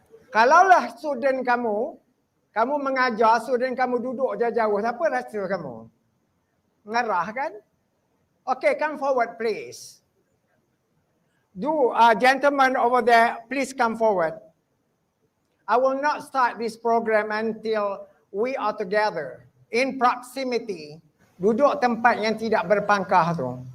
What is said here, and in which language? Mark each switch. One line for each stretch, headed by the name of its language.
Malay: Kalaulah student kamu mengajar, student kamu duduk jauh-jauh, siapa rasa kamu? Ngarah kan?
English: Okay, come forward please. Gentlemen over there, please come forward. I will not start this program until we are together in proximity.
Malay: Duduk tempat yang tidak berpangkah tu.